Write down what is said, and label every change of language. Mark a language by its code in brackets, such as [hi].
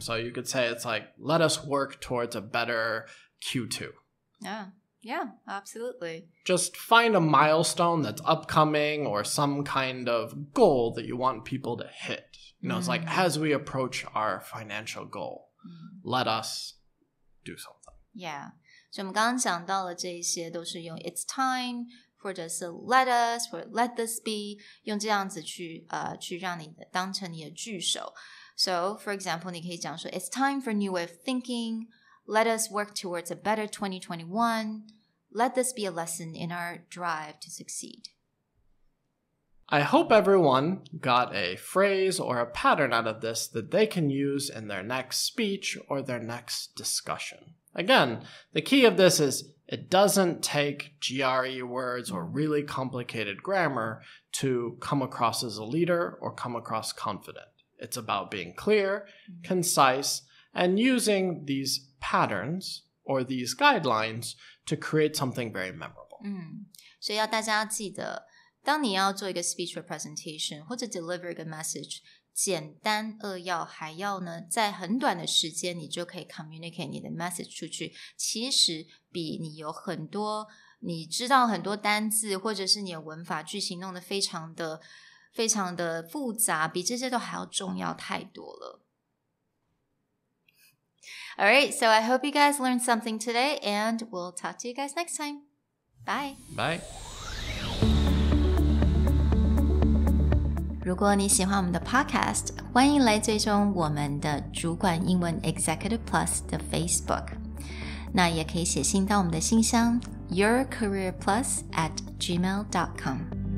[en] So you could say it's let us work towards a better Q2. Yeah, absolutely. Just find a milestone that's upcoming or some kind of goal that you want people to hit. It's as we approach our financial goal, let us do something. Yeah. [zh] 所以我们刚刚讲到了这一些都是用 it's time 或者是 let us 或者 let this be 用这样子去让你当成你的句首。 [en] So, for example, [zh] 你可以讲说 [en] it's time for a new way of thinking. Let us work towards a better 2021. Let this be a lesson in our drive to succeed. I hope everyone got a phrase or a pattern out of this that they can use in their next speech or their next discussion. Again, the key of this is it doesn't take GRE words or really complicated grammar to come across as a leader or come across confident. It's about being clear, concise, and using these patterns or these guidelines to create something very memorable. [zh] 所以要大家记得，当你要做一个 [en] speech or presentation [zh] 或者 deliver 一个 message， 简单扼要，还要呢在很短的时间你就可以 communicate 你的 message 出去，其实比你有很多你知道很多单字，或者是你的文法句型弄得非常的复杂，比这些都还要重要太多了。 [en] Alright, so I hope you guys learned something today, and we'll talk to you guys next time. Bye. Bye. [zh] 如果你喜欢我们的 podcast， 欢迎来追踪我们的主管英文 Executive Plus 的 Facebook。那也可以写信到我们的信箱 yourcareerplus@gmail.com。